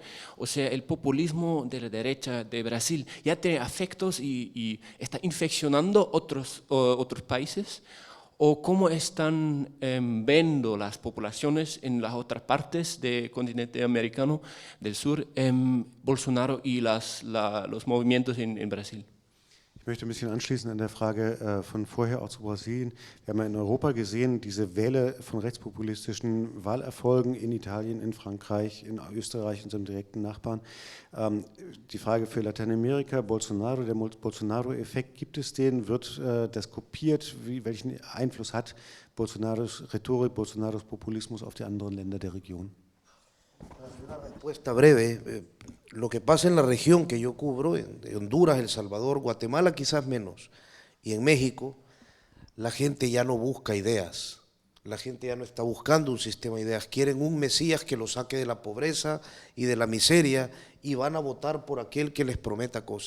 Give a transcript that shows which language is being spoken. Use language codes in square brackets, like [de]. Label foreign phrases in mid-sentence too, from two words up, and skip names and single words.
[es] O sea, el populismo de la derecha de Brasil ya tiene efectos y está infeccionando otros países. ¿O cómo están viendo las poblaciones en las otras partes del continente americano del sur, Bolsonaro y los movimientos en Brasil? [de] Ich möchte ein bisschen anschließen an der Frage von vorher auch zu Brasilien. Wir haben ja in Europa gesehen, diese Welle von rechtspopulistischen Wahlerfolgen in Italien, in Frankreich, in Österreich, unserem direkten Nachbarn. Die Frage für Lateinamerika, Bolsonaro, der Bolsonaro-Effekt, gibt es den? Wird das kopiert? Welchen Einfluss hat Bolsonaros Rhetorik, Bolsonaros Populismus auf die anderen Länder der Region? [es] Una respuesta breve. Lo que pasa en la región que yo cubro, de Honduras, El Salvador, Guatemala quizás menos, y en México, la gente ya no busca ideas, la gente ya no está buscando un sistema de ideas, quieren un Mesías que los saque de la pobreza y de la miseria y van a votar por aquel que les prometa cosas.